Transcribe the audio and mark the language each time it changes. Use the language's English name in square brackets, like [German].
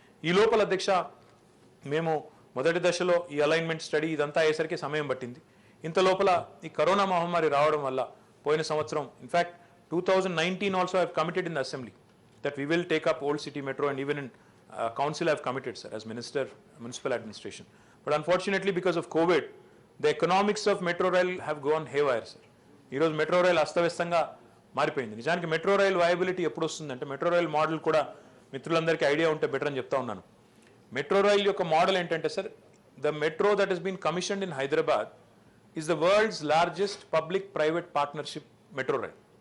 [Telugu] ఈ లోపల అధ్యక్ష, మేము మొదటి దశలో ఈ అలైన్మెంట్ స్టడీ ఇదంతా అయ్యేసరికి సమయం పట్టింది. ఇంత లోపల ఈ కరోనా మహమ్మారి రావడం వల్ల పోయిన సంవత్సరం, [English] In fact 2019 also I have committed in the assembly that we will take up old city metro and even in council I have committed, sir, as Minister, Municipal Administration. But unfortunately, because of COVID, the economics of metro rail have gone haywire, sir. [Telugu] ఈ రోజు metro rail అస్తవ్యస్తంగా మారిపోయింది. నిజానికి metro rail viability ఎప్పుడు వస్తుందంటే, metro rail model కూడా మిత్రులందరికీ idea ఉంటే బెటర్ అని చెప్తా ఉన్నాను. మెట్రో రైల్ యొక్క మోడల్ ఏంటంటే sir, [English] The metro that has been commissioned in Hyderabad is the world's largest public private partnership metro rail.